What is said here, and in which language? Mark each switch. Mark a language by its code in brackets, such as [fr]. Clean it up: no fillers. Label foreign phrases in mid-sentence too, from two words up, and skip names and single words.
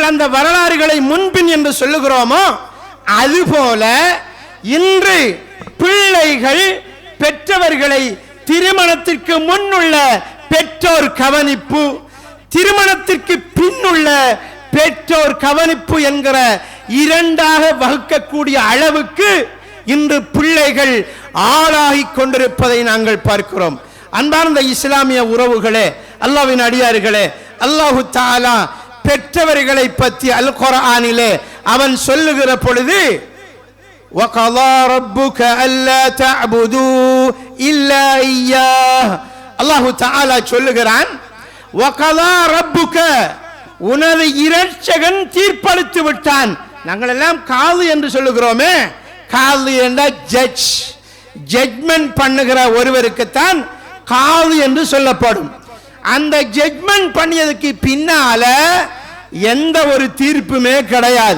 [ta] அந்த வரலாறுகளை முன்பின் என்று சொல்லுகிறோமோ, அதுபோல இன்று பிள்ளைகள் பெற்றவர்களை திருமணத்திற்கு முன்னுள்ள பெற்றோர் கவனிப்பு, திருமணத்திற்கு பின்னுள்ள பெற்றோர் கவனிப்பு என்கிற இரண்டாக வகுக்கக்கூடிய அளவுக்கு இன்று பிள்ளைகள் ஆளாகி கொண்டிருப்பதை நாங்கள் பார்க்கிறோம். அன்பார்ந்த இஸ்லாமிய உறவுகளே, அல்லாஹ்வின் அடியார்களே, [ar] الله تعالى [ta] பெற்றவர்களை பற்றி அல் குர்ஆனிலே அவன் சொல்லுகிற பொழுது [ar] وَقَضَى رَبُّكَ أَلَّا تَعْبُدُوا إِلَّا إِيَّاهُ الله تعالى [ta] சொல்லுகிறான், [ar] وَقَضَى رَبُّكَ [ta] உனது இரட்சகன் தீர்ப்பளித்து விட்டான், நாங்கள் எல்லாம் காது என்று சொல்லுகிறோமே, காது என்ற ஜட்ஜ், ஜட்மெண்ட் பண்ணுகிற ஒருவருக்குத்தான் காது என்று சொல்லப்படும். அந்த ஜட்மெண்ட் பண்ணியதுக்கு பின்னால எந்த ஒரு தீர்ப்புமே கிடையாது.